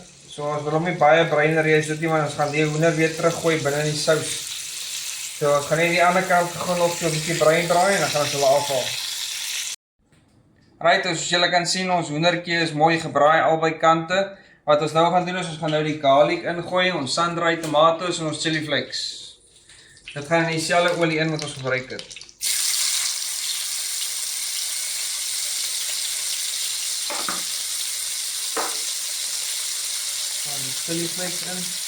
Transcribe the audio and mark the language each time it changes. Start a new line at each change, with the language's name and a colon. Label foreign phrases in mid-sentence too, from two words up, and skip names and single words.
Afrikaans: So ons wil hom nie baie bruiner hê as dit nie, want ons gaan die hoender weer teruggooi binne in die sous. So ons gaan net die ander kant gou nog so 'n bietjie bruin draai en dan gaan ons hulle afhaal. Right, soos julle kan sien, ons hoendertjie is mooi gebraai albei kante. Wat ons nou gaan doen is ons gaan nou die garlic ingooi, ons
English: sun-dried tomatoes
Afrikaans: en ons
English: chili flakes.
Afrikaans: Dit gaan in dieselfde olie in wat ons gebruik het. Die
English: chili flakes
Afrikaans: in.